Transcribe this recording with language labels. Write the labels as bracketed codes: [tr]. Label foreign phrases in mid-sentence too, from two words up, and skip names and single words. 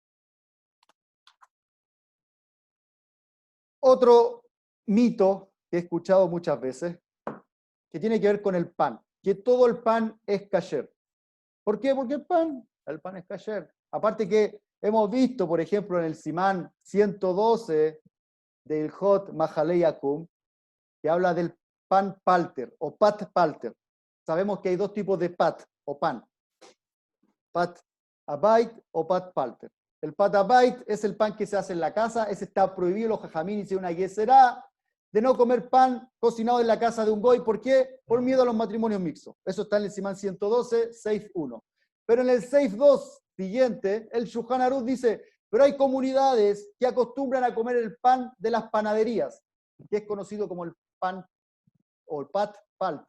[es] Otro mito que he escuchado muchas veces, que tiene que ver con el pan, que todo el pan es kasher. ¿Por qué? Porque el pan es kasher. Aparte que hemos visto, por ejemplo, en el Simán 112 del Hot Mahalei Yakum, que habla del pan palter o [he] pat palter. [es] Sabemos que hay 2 tipos de pat o pan. [he] Pat abait o pat palter. [es] El [he] pat abait [es] es el pan que se hace en la casa, ese está prohibido, los jajamín hicieron una yeserá de no comer pan cocinado en la casa de un goy. ¿Por qué? Por miedo a los matrimonios mixtos. Eso está en el Simán 112, Seif 1. Pero en el Seif 2 siguiente, el Shulchan Aruch dice, pero hay comunidades que acostumbran a comer el pan de las panaderías, que es conocido como el pan o el [he] pat palter.